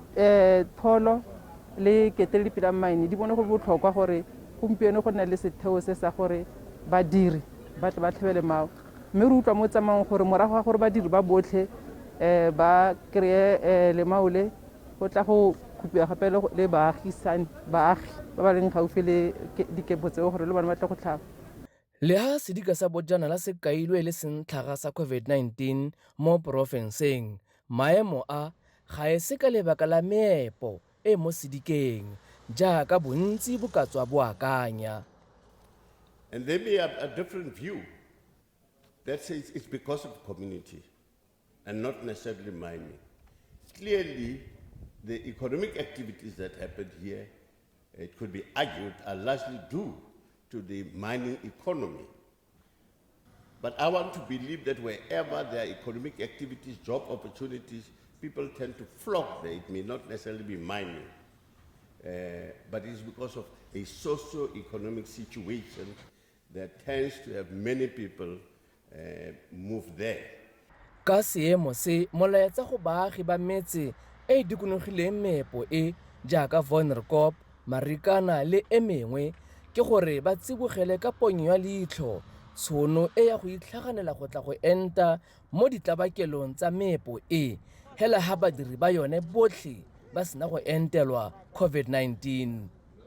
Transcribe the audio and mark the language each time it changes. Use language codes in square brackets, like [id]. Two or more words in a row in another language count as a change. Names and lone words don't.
[tn] pholo le keteledipele ya mine di bone go botlhokwa gore gompieno go nna le setheo se sa gore badiri ba tle ba tlhebele mao mme re utlwa mo tsamayng gore morago ga gore badiri ba botlhe ba kreye le maole go tla go khupiwa gape le baagi ba ba leng gaufi le dikepo tseo gore le bana ba tla go tlhaba. Le ha sedika sa bojanala se kailwe le sentlhaga sa COVID-19 mo porofenseng, maemo a ga e se ka lebaka la meepo e mo sedikeng jaaka bontsi bo ka tswa bo akanya. [en] And there may have a different view that says it's because of community and not necessarily mining. Clearly, the economic activities that happened here, it could be argued, are largely due to the mining economy. But I want to believe that wherever there are economic activities, job opportunities, people tend to flock there. It may not necessarily be mining, but it's because of a socio-economic situation that tends to have many people move there. [tn] Ka seemo se molaetsa go baagi ba metse e dikonogileng meepo e jaaka Vonderkop, Marikana le e mengwe ke gore ba tsibogele ka ponyo ya leitlho tshono e ya go itlhaganela go tla go enta mo ditlabakelong tsa meepo e hela ha badiri ba yone botlhe ba sena go entelwa COVID-19.